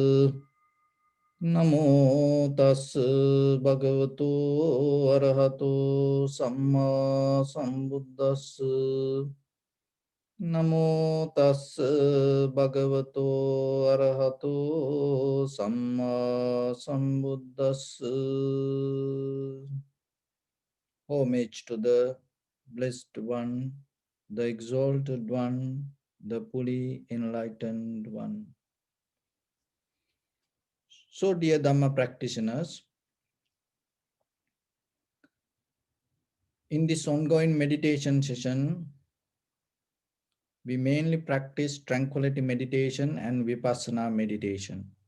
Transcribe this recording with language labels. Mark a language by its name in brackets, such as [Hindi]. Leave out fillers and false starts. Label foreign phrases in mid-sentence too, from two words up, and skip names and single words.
[Pali] Namo tas bhagavato arahato samma sambuddhas. Namo tas bhagavato arahato samma sambuddhas. [English] Homage to the Blessed One, the Exalted One, the fully enlightened One. So, dear Dhamma practitioners, in this ongoing meditation session, we mainly practice tranquility meditation and vipassana meditation.